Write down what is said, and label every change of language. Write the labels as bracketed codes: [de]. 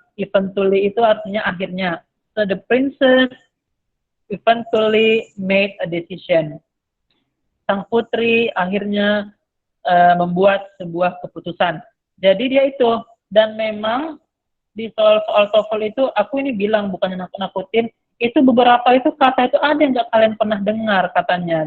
[id] Eventually itu artinya akhirnya. [en] So the princess eventually made a decision. [id] Sang putri akhirnya membuat sebuah keputusan. Jadi dia itu, dan memang di soal TOEFL itu aku ini bilang bukannya nakut-nakutin, itu beberapa itu kata itu ada yang nggak kalian pernah dengar katanya.